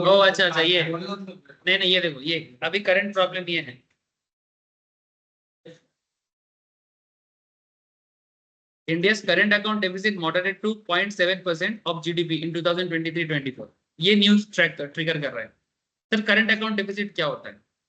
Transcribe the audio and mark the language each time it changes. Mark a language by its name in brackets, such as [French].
[Hindi] ओ अच्छा अच्छा, ये नहीं नहीं, ये देखो, ये अभी करंट प्रॉब्लम ये है। [English] India's current account deficit moderated to 0.7% of GDP in 2023-24। [Hindi] ये न्यूज ट्रिगर कर रहा है। सर करंट अकाउंट डेफिसिट क्या होता है?